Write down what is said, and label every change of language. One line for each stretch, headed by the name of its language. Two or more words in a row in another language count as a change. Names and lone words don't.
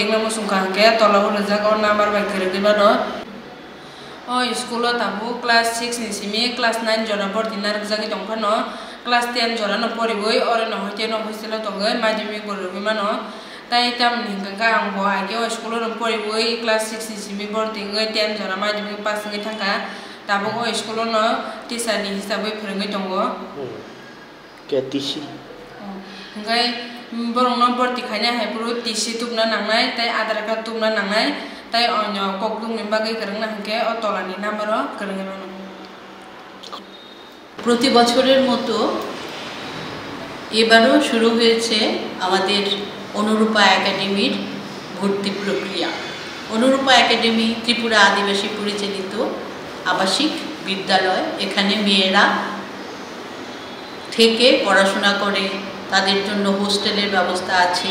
Kok Borok: मुसुंखा हंके तलाव रजागाव नाम्बार बाय गरिगैबानो ओ स्कुल ताबो क्लास 6 निसिमि क्लास 9 जरा भर्ति नारजागै दंफानो क्लास 10 जरा न परिबोय अरन हते न हस्टेलाव दङै माध्यमिक बरगैमानो ताई तामनि हंगांका आं बो आगे स्कुल न परिबोय क्लास 6 निसिमि भर्ति 10 जरा माध्यमिक पास गै थांका ताबो स्कुल न टीचारनि हिसाबै फोरोंगै दङ के टीसी हंगाय बरंनो भर्ति खायना हायपुरु टीसी तुबना नांनाय ताई आधार कार्ड तुबना नांनाय ताई अन्य ककदुंनि बागै करंना हंके ओ तलानि नाम्बार करंगैमानो
Bangla: प्रति বছরের মতো এবারও শুরু হয়েছে আমাদের অনুরূপা একাডেমির ভর্তি প্রক্রিয়া। অনুরূপা একাডেমি ত্রিপুরা আদিবাসী পরিচালিত আবাসিক বিদ্যালয়। এখানে মেয়েরা থেকে পড়াশোনা করে, তাদের জন্য হোস্টেলের ব্যবস্থা আছে।